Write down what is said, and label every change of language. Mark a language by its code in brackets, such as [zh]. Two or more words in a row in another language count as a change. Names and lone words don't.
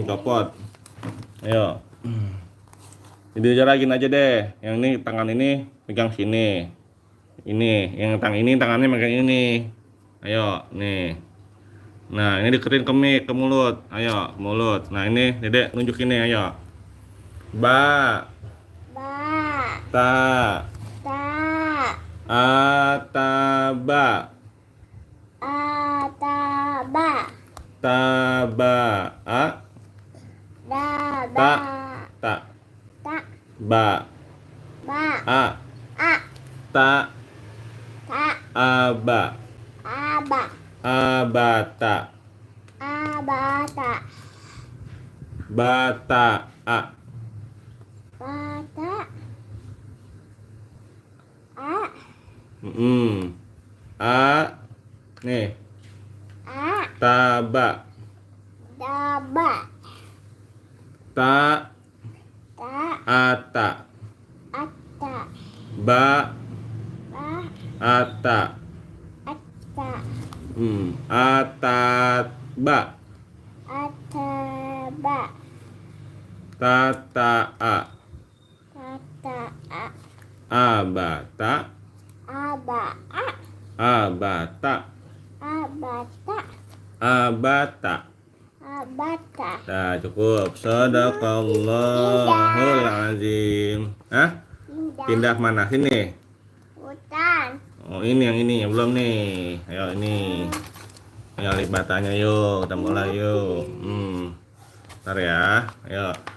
[id] Copot. Ayo. Jadi jarakin aja deh. Yang ini tangan ini pegang sini. Ini, yang tangannya pegang ini. Ayo, nih. Nah, ini deketin ke mic, ke mulut. Ayo, ke mulut. Nah, ini Dedek nunjuk ini, ayo. Ba. Ba. Ta. Ta. Ataba. Ataba. Taba. A. Da. Ta. Ba. Ta. Ta. Ba. Ba. A. A. Ta. Ta. Aba. Aba. Abata. Abata. Bata. A. Bata. A. A. Nih. A. Taba. Daba. Ta. Ta. Ata. Ata. Ba. Ba. Ata. Ata. Ataba. Ataba. Tata. A. Tata. A. Abata. Aba. A. Abata. Abata. Abata. Abata. Nah, cukup. [ar] صدق الله العظيم. [id] Hah? Pindah mana? Sini. Hutan. Oh, ini yang belum nih. Ayo ini. Ayo lihat batanya yuk. Kita mulai yuk. Ntar ya. Ayo.